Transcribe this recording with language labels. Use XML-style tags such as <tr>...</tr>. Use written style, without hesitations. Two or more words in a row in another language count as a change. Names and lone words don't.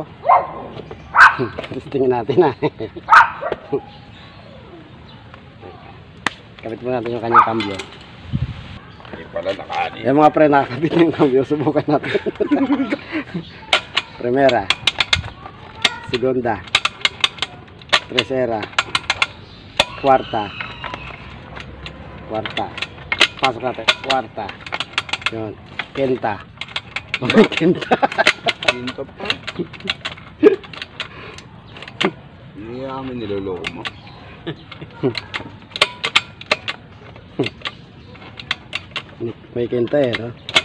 <tl>Testingin natin ha. Kapit mo natin yung kanyang cambio. Hindi pala nakaani. Yung mga pre, nakakabit na yung cambio. Subukan natin. Primera. Segunda. Tercera. Cuarta. Pasok natin. Cuarta. Yun. Quinta. Quinta. Quinta pa. Hindi kami niloloko mo. May quinta eh, no?</tl>